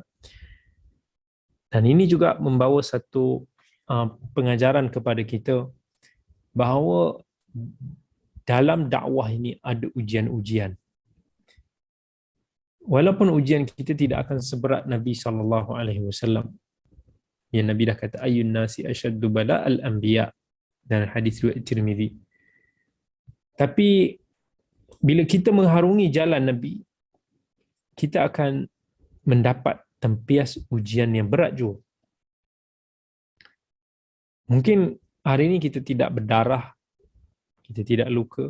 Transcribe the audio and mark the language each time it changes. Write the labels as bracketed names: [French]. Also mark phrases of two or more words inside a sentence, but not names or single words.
[Malay] Dan ini juga membawa satu pengajaran kepada kita bahawa dalam dakwah ini ada ujian-ujian. Walaupun ujian kita tidak akan seberat Nabi SAW. Yang Nabi dah kata [Arabic] أي الناس أشد بلاء الأنبياء [Malay] dan hadis riwayat Tirmizi. Tapi bila kita mengharungi jalan Nabi, kita akan mendapat tempias ujian yang berat juga. Mungkin hari ini kita tidak berdarah, kita tidak luka.